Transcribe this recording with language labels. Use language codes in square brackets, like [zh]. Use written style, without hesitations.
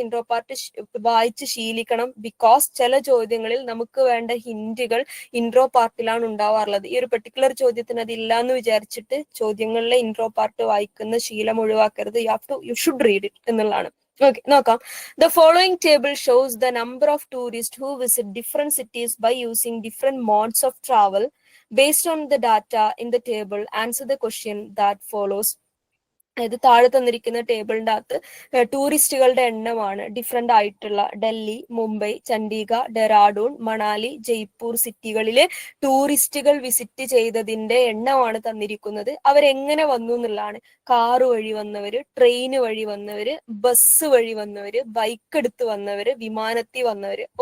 [ml] Intro part വായിച്ച് ശീലിക്കണം. Because ചില ചോദ്യങ്ങളിൽ നമുക്ക് വേണ്ട ഹിന്റുകൾ ഇൻട്രോ പാർട്ടിലാണ് ഉണ്ടാവാറുള്ളത്. ഈ ഒരു പെർട്ടിക്കുലർ ചോദ്യത്തിന് അതില്ല എന്ന് വിചാരിച്ചിട്ട് ചോദ്യങ്ങളിലെ ഇൻട്രോ പാർട്ട് വായിക്കുന്ന ശീലം ഒഴിവാക്കരുത്. [en] you should read it [ml] എന്നുള്ളതാണ്. ഓക്കെ, നോക്കാം. [en] The following table shows the number of tourist who visit different cities by using different modes of travel Based on the data in the table, answer the question that follows. [ml] അതായത് താഴെ തന്നിരിക്കുന്ന ടേബിളിൻ്റെ അകത്ത് ടൂറിസ്റ്റുകളുടെ എണ്ണമാണ് different ആയിട്ടുള്ള ഡൽഹി, മുംബൈ, ചണ്ഡീഗഡ്, ഡെറാഡൂൺ, മണാലി, ജയ്പൂർ സിറ്റികളിലെ ടൂറിസ്റ്റുകൾ visit ചെയ്തതിന്റെ എണ്ണമാണ് തന്നിരിക്കുന്നത്. അവരെങ്ങനെ വന്നു എന്നുള്ളതാണ്. കാറ് വഴി വന്നവര്, ട്രെയിന് വഴി വന്നവര്, ബസ് വഴി വന്നവര്, ബൈക്ക് എടുത്ത് വന്നവര്, വിമാനത്തിൽ വന്നവര്.